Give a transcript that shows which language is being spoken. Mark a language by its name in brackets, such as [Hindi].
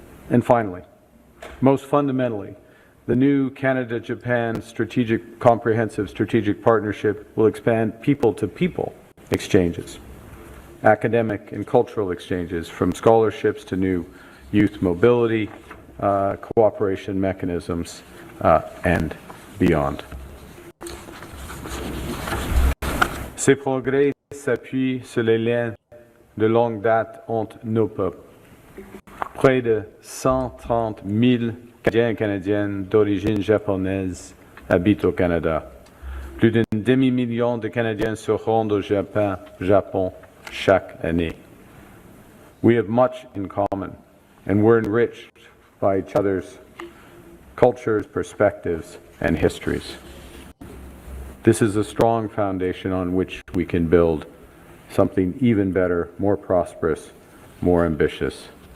[English] And finally, most fundamentally, the new Canada-Japan comprehensive strategic partnership will expand people-to-people exchanges, academic and cultural exchanges, from scholarships to new youth mobility, cooperation mechanisms, and beyond. [French] Ces progrès s'appuient sur les liens de longue date entre nos peuples. Près de 130 000 Canadiens et Canadiennes d'origine japonaise habitent au Canada. Plus d'un demi-million de Canadiens se rendent au Japon chaque année. [English] We have much in common, and we're enriched by each other's cultures, perspectives, and histories. This is a strong foundation on which we can build something even better, more prosperous, more ambitious.